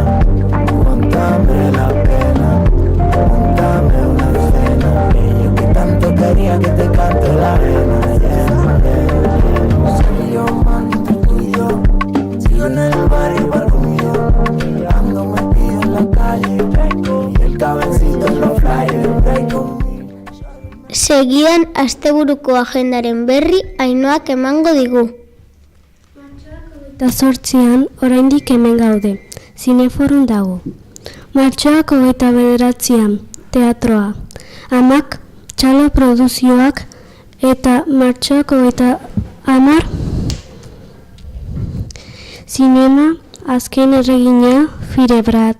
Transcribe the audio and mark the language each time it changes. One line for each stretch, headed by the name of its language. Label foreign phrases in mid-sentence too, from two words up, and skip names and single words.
Spanish: Cuéntame la pena, cuéntame una escena. Yo que tanto quería que te cante la vena, yo mando tuyo, sigo en el barrio barullo, ando metido en la calle, y el cabecito en los flyers,
Basque: Segidan asteburuko agendaren berri Ainoak emango digu. Eta 8an oraindik hemen gaude, zineforun dago. Martxoak 29an teatroa, amak txalo produzioak eta martxoak 30 zinema azken erregina Firebrat.